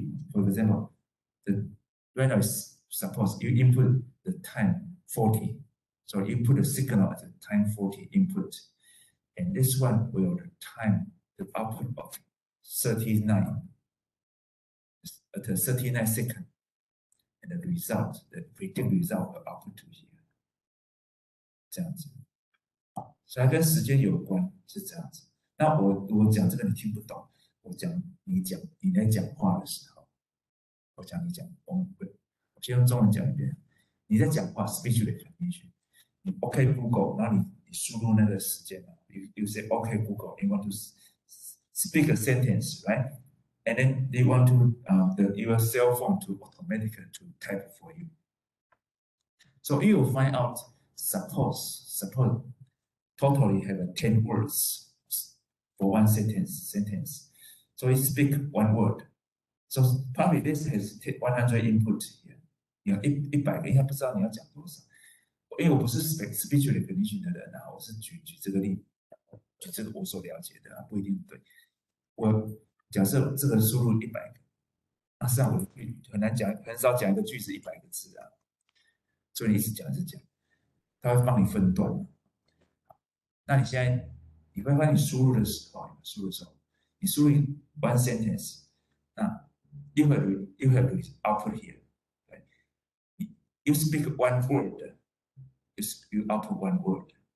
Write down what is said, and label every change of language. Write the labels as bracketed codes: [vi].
[en] for example, right now suppose you input the time 40, so you put a signal at the time 40 input, and this one will the output of 39 at the 39 second the result, the predict result will output to here， [zh] 这样子，所以它跟时间有关，是这样子。那我讲这个你听不懂，我讲你在讲话的时候，我讲，我先用中文讲一遍。你在讲话 [en] speech recognition， 你 OK Google， [zh] 然后你输入那个时间， [en] you say OK Google，you want to speak a sentence, right? And then they want to your cell phone to automatically to type for you. So you will find out suppose totally have 10 words for one sentence. So you speak one word. So probably this has 100 input here. [zh] 你有100个，应该不知道你要讲多少。因为我不是 speech recognition 的人啊，我是举这个例，举这个我所了解的啊，不一定对。我假设这个输入100个，那实际上我很难讲，很少讲一个句子100个字啊，所以你一直讲，它会帮你分段。那你现在你会发现你输入的时候，你输入 [en] one sentence， 那you have output here， 对， you speak one word， you output one word.